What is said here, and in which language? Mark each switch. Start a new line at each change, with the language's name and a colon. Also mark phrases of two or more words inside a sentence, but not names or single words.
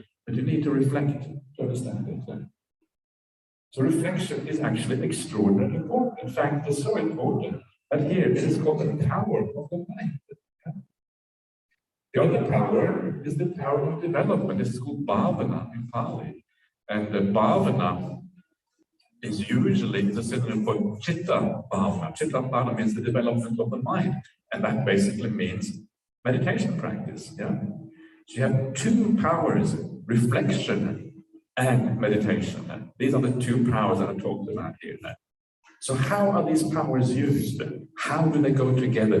English: But you need to reflect to understand it. So reflection is actually extraordinarily important. In fact, it's so important that here it is called the power of the mind. The other power is the power of development. This is called bhavana in Pali. And the bhavana is usually the synonym for
Pali: chitta bhavana. Chitta bhavana
English: means the development of the mind. And that basically means meditation practice. So you have two powers, reflection and meditation. These are the two powers that I talked about here. So how are these powers used? How do they go together?